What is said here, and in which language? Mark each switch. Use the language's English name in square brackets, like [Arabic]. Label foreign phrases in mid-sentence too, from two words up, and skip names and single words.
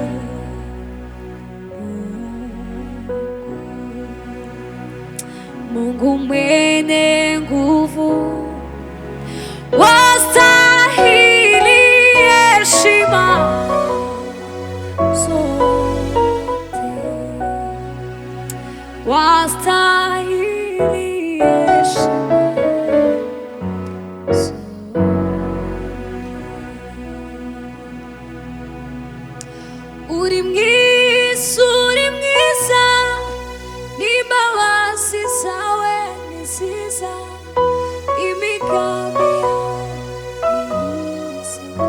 [Swahili] Mungu mwenye nguvu, wastahili heshima zote, wastahili heshima zote. [Kinyarwanda] Uri mwiza, uri mwiza, n'imbabazi zawe ni nziza, imigambi yawe ni myiza.